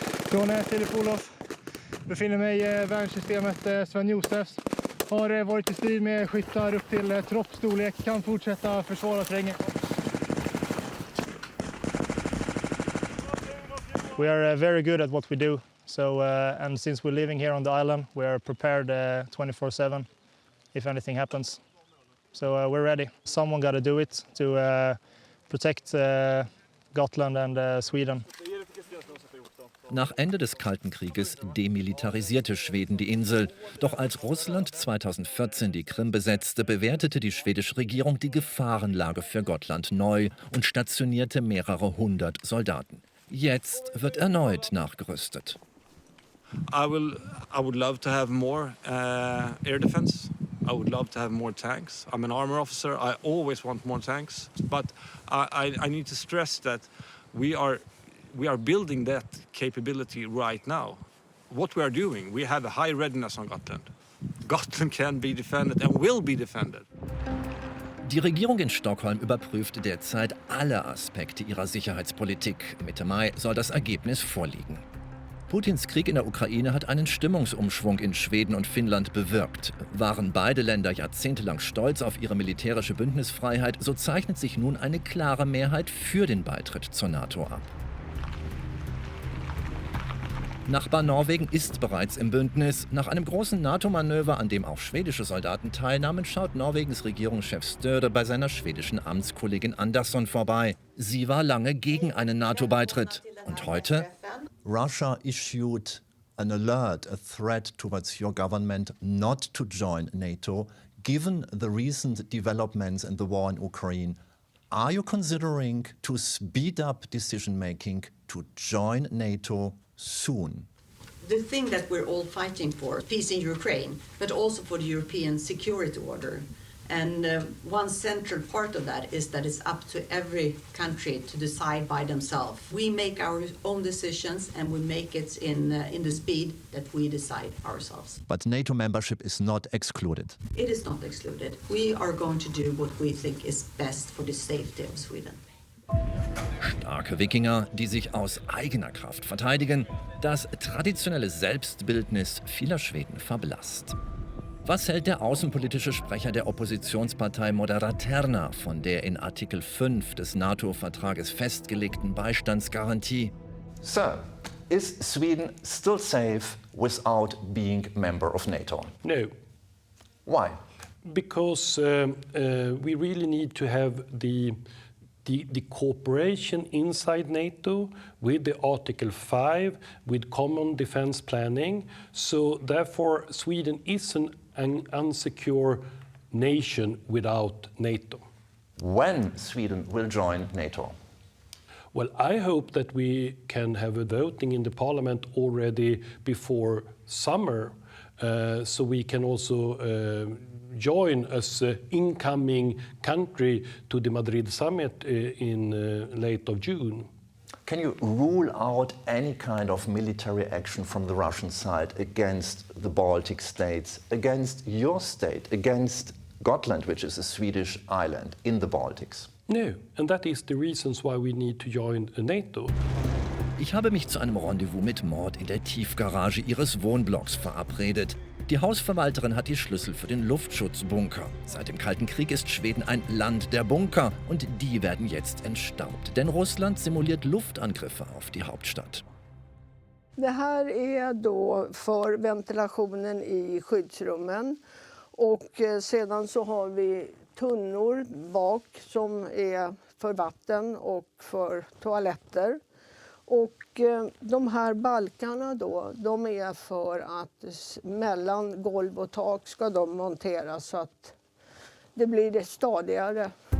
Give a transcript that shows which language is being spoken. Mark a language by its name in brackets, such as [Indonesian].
[Swedish] Från Filip Olof befinner mig i värnsystemet Sven Josefs. Har varit i strid med skyttar upp till troppstorlek, kan fortsätta försvara terrängen. [English] We are very good at what we do. So, and since we're living here on the island, we are prepared 24/7 if anything happens. So we're ready. Someone got to do it to protect Gotland and Sweden. [German] Nach Ende des Kalten Krieges demilitarisierte Schweden die Insel. Doch als Russland 2014 die Krim besetzte, bewertete die schwedische Regierung die Gefahrenlage für Gotland neu und stationierte mehrere 100 Soldaten. Jetzt wird erneut nachgerüstet. [English] I would love to have more air defense. I would love to have more tanks. I'm an armor officer. I always want more tanks. But I need to stress that we are building that capability right now. What we are doing, we have a high readiness on Gotland. Gotland can be defended and will be defended. [German] Die Regierung in Stockholm überprüft derzeit alle Aspekte ihrer Sicherheitspolitik. Mitte Mai soll das Ergebnis vorliegen. Putins Krieg in der Ukraine hat einen Stimmungsumschwung in Schweden und Finnland bewirkt. Waren beide Länder jahrzehntelang stolz auf ihre militärische Bündnisfreiheit, so zeichnet sich nun eine klare Mehrheit für den Beitritt zur NATO ab. Nachbar Norwegen ist bereits im Bündnis. Nach einem großen NATO-Manöver, an dem auch schwedische Soldaten teilnahmen, schaut Norwegens Regierungschef Støre bei seiner schwedischen Amtskollegin Andersson vorbei. Sie war lange gegen einen NATO-Beitritt. Und heute? [English] Russia issued an alert, a threat towards your government not to join NATO, given the recent developments in the war in Ukraine, are you considering to speed up decision-making to join NATO soon? The thing that we're all fighting for, peace in Ukraine, but also for the European security order. And one central part of that is that it's up to every country to decide by themselves. We make our own decisions and we make it in the speed that we decide ourselves. But NATO membership is not excluded. It is not excluded. We are going to do what we think is best for the safety of Sweden. [German] Starke Wikinger, die sich aus eigener Kraft verteidigen, das traditionelle Selbstbildnis vieler Schweden verblasst. Was hält der außenpolitische Sprecher der Oppositionspartei Moderaterna von der in Artikel 5 des NATO-Vertrages festgelegten Beistandsgarantie? [English] Sir, is Sweden still safe without being member of NATO? No. Why? Because we really need to have the cooperation inside NATO with the Article 5, with common defense planning. So therefore, Sweden is an unsecure nation without NATO. When Sweden will join NATO? Well, I hope that we can have a voting in the parliament already before summer, so we can also join as an incoming country to the Madrid summit in late of June. Can you rule out any kind of military action from the Russian side against the Baltic states, against your state, against Gotland, which is a Swedish island in the Baltics? No, and that is the reasons why we need to join NATO. [German] Ich habe mich zu einem Rendezvous mit Mord in der Tiefgarage ihres Wohnblocks verabredet. Die Hausverwalterin hat die Schlüssel für den Luftschutzbunker. Seit dem Kalten Krieg ist Schweden ein Land der Bunker und die werden jetzt entstaubt. Denn Russland simuliert Luftangriffe auf die Hauptstadt. [Swedish] Det här är då för ventilationen i skyddsrummen och sedan så har vi tunnor bak som är för vatten och för toaletter. Och de här balkarna då, de är för att mellan golv och tak ska de monteras så att det blir stadigare.